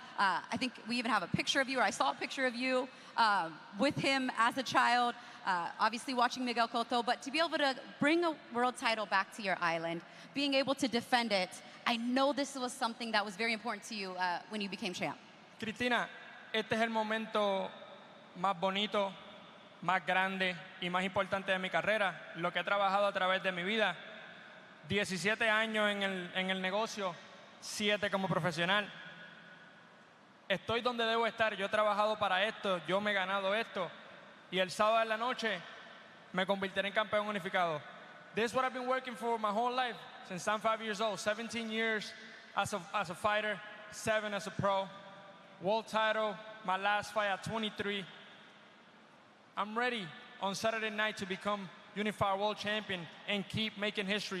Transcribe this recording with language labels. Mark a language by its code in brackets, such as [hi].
[en] I think we even have a picture of you, or I saw a picture of you with him as a child, obviously watching Miguel Cotto, but to be able to bring a world title back to your island, being able to defend it, I know this was something that was very important to you when you became champ. [es] Cristina, este es el momento más bonito, más grande y más importante de mi carrera, lo que he trabajado a través de mi vida. 17 años en el negocio, 7 como profesional. Estoy donde debo estar, yo he trabajado para esto, yo me he ganado esto, y el sábado en la noche me convertiré en campeón unificado. [en] This is what I've been working for my whole life, since I'm 5 years old. 17 years as a fighter, 7 as a pro. World title, my last fight at 23. I'm ready on Saturday night to become unified world champion and keep making history.